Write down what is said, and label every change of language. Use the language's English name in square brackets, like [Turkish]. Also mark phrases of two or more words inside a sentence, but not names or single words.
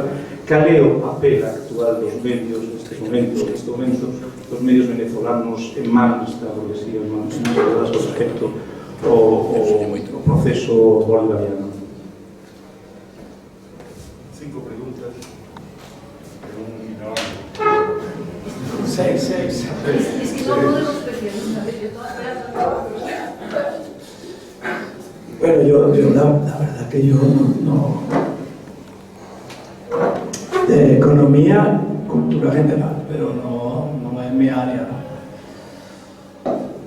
[Galician] Cal é o papel actual dos medios neste momento, dos medios venezolanos en mans da burguesía, en mans das respecto ao proceso bolivariano? [Spanish] 5 preguntas en un minuto. 6. Es que no podemos especialistas. Bueno, yo la verdad que yo no de economía, cultura general, pero no es mi área, ¿no?